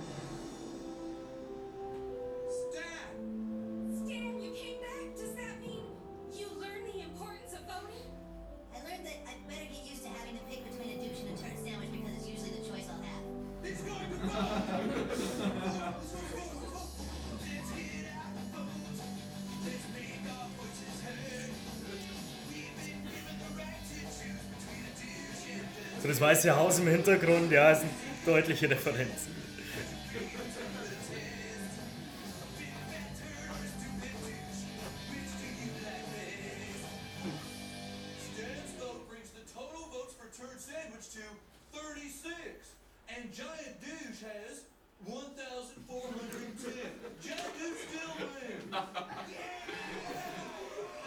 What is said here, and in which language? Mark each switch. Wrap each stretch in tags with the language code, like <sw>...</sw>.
<en>Stan! Stan, you came back? Does that mean you learned the importance of voting? I learned that I'd better get used to having to pick between a douche and a turd sandwich because it's usually the choice I'll have. It's going to vote!</en> <de>So, das weiße Haus im Hintergrund, ja, ist eine deutliche Referenz.</de> <en>Stan's vote brings the total votes for Turd Sandwich to 36. And Giant Douche has 1,410. Giant Douche still wins! Yeah!</en>